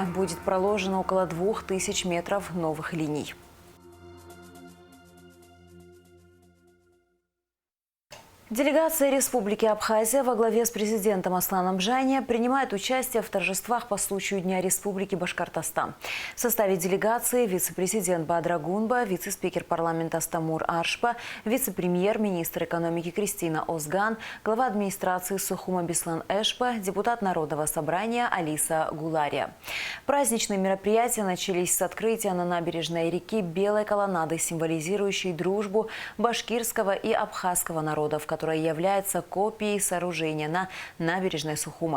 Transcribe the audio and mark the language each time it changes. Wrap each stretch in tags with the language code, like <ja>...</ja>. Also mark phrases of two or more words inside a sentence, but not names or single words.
<ru>Будет проложено около 2000 метров новых линий. Делегация Республики Абхазия во главе с президентом Асланом Бжане принимает участие в торжествах по случаю Дня Республики Башкортостан. В составе делегации вице-президент Бадра Гунба, вице-спикер парламента Астамур Аршпа, вице-премьер, министр экономики Кристина Озган, глава администрации Сухума Беслан Эшпа, депутат Народного собрания Алиса Гулария. Праздничные мероприятия начались с открытия на набережной реки белой колоннады, символизирующей дружбу башкирского и абхазского народов, которая является копией сооружения на набережной Сухума.</ru>